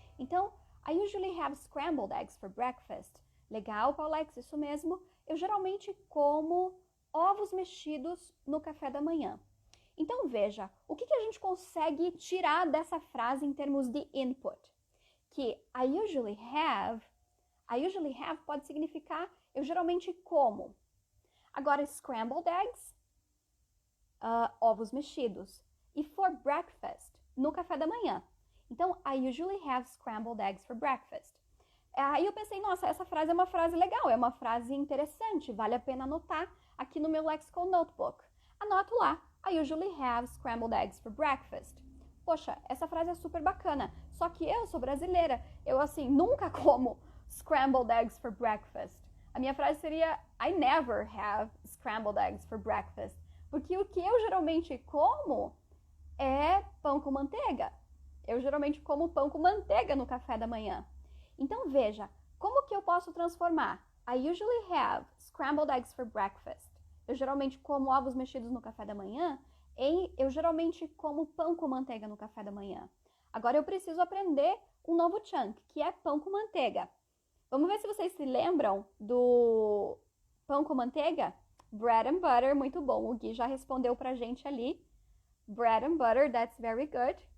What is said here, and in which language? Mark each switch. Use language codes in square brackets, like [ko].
[en] Então, I usually have scrambled eggs for breakfast. [pt] Legal, Paulex, isso mesmo. Eu geralmente como ovos mexidos no café da manhã. Então, veja, o que a gente consegue tirar dessa frase em termos de input? Que [en] I usually have [pt] pode significar eu geralmente como. Agora, scrambled eggs, ovos mexidos. E for breakfast, no café da manhã. [en] Então, I usually have scrambled eggs for breakfast. [pt] Aí eu pensei, nossa, essa frase é uma frase legal, é uma frase interessante, vale a pena anotar aqui no meu Lexical Notebook. Anoto lá, [en] I usually have scrambled eggs for breakfast. [pt] Poxa, essa frase é super bacana, só que eu sou brasileira, eu assim, nunca como [en] scrambled eggs for breakfast. A minha frase seria, I never have scrambled eggs for breakfast. [pt] Porque o que eu geralmente como é pão com manteiga. Eu geralmente como pão com manteiga no café da manhã. Então veja, como que eu posso transformar [en] I usually have scrambled eggs for breakfast. [pt] Eu geralmente como ovos mexidos no café da manhã em eu geralmente como pão com manteiga no café da manhã. Agora eu preciso aprender um novo chunk, que é pão com manteiga. Vamos ver se vocês se lembram do pão com manteiga? [en] Bread and butter, [pt] muito bom. O Gui já respondeu pra gente ali. [en] Bread and butter, that's very good.